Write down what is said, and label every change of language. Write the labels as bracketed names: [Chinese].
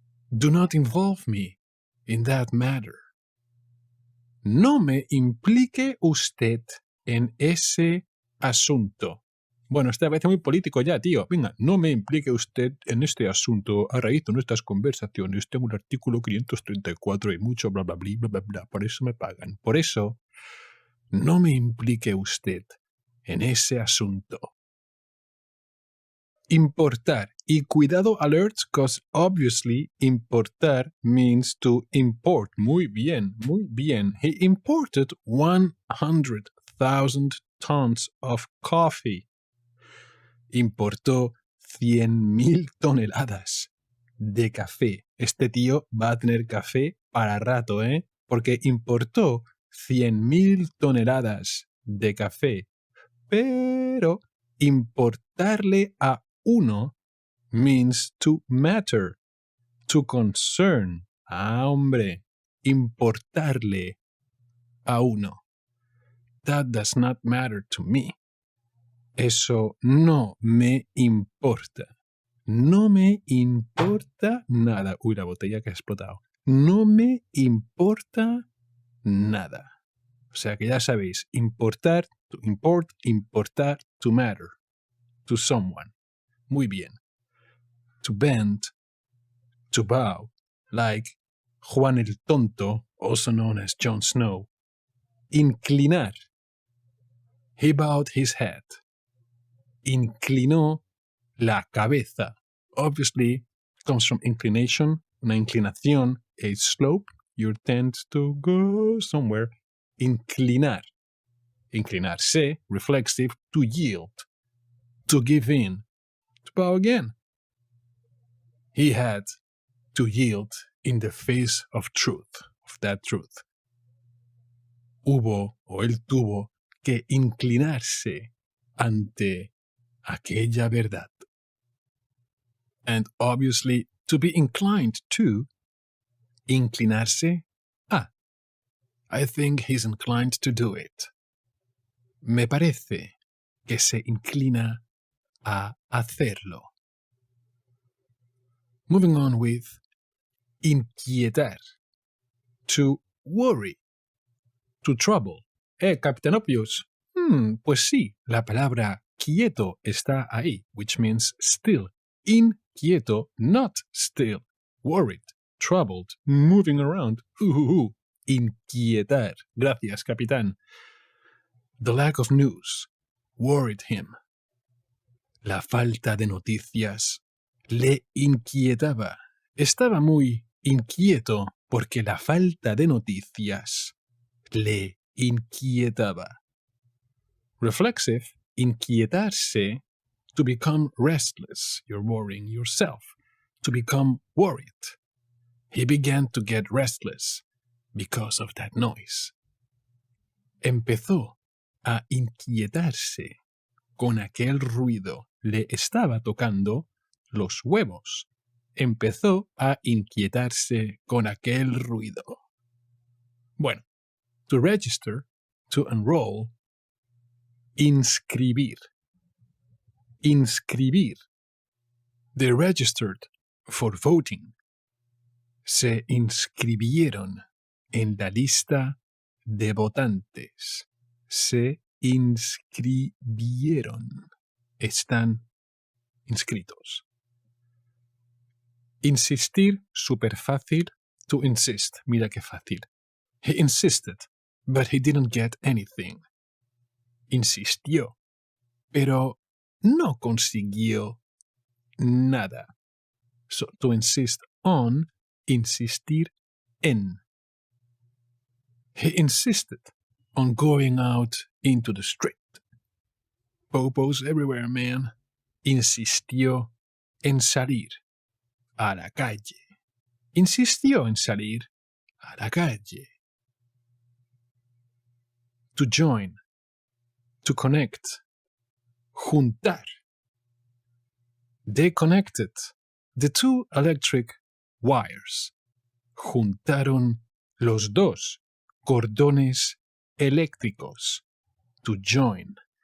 [English] Do not involve me in that matter. [Spanish] No me implique usted en ese asunto. Bueno, esta vez es muy político ya, tío. Venga, no me implique usted en este asunto a raíz de nuestras conversaciones. Tengo un artículo 534 y mucho bla, bla, bla, bla, bla, bla. Por eso me pagan. Por eso, no me implique usted en ese asunto. Importar. Y cuidado [English] alerts, because obviously importar means to import. [Spanish] Muy bien, muy bien. [English] He imported 100,000 tons of coffee. [Spanish] Importó 100,000 toneladas de café. Este tío va a tener café para rato, ¿eh? Porque importó 100.000 toneladas de café. Pero importarle a uno [English] means to matter, to concern. [Spanish] Ah, hombre, importarle a uno. [English] That does not matter to me. [Spanish] Eso no me importa. No me importa nada. Uy, la botella que ha explotado. No me importa nada. O sea que ya sabéis, importar, to import, importar, [English] to matter, to someone. [Spanish] Muy bien. [English] To bend, to bow, like Juan el Tonto, also known as Jon Snow. Inclinar. He bowed his head. [Spanish] Inclinó la cabeza. [English] Obviously, comes from inclination, una inclinación, a slope. You tend to go somewhere. Inclinar. Inclinarse, reflexive, to yield. To give in. To bow again. He had to yield in the face of truth, of that truth. [Spanish] Hubo, o él tuvo, que inclinarse ante aquella verdad. [English] And obviously, to be inclined to, inclinarse a. I think he's inclined to do it. [Spanish] Me parece que se inclina a hacerlo. [English] Moving on with inquietar. To worry. To trouble. Capitán Obvious. [Spanish] Pues sí, la palabra quieto está ahí, [English] which means still. Inquieto, not still. Worried, troubled, moving around. Inquietar. [Spanish] Gracias, capitán. [English] The lack of news worried him. [Spanish] La falta de noticias le inquietaba. Estaba muy inquieto porque la falta de noticias le inquietaba. [English] Reflexive, inquietarse, to become restless. You're worrying yourself. To become worried. He began to get restless because of that noise. [Spanish] Empezó a inquietarse con aquel ruido. Le estaba tocando los huevos. Empezó a inquietarse con aquel ruido. [English] Bueno, to register, to enroll, inscribir. Inscribir. They registered for voting. [Spanish] Se inscribieron en la lista de votantes. Se inscribieron. Están inscritos. Insistir, súper fácil. [English] To insist, [Spanish] mira qué fácil. [English] He insisted, but he didn't get anything. [Spanish] Insistió, pero no consiguió nada. [English] So, to insist on, insistir en. He insisted on going out into the street. Popos everywhere, man. [Spanish] Insistió en salir a la calle. Insistió en salir a la calle. [English] To join. To connect. Juntar. They connected the two electric wires. [Spanish] Juntaron los dos cordones eléctricos. [English] To join.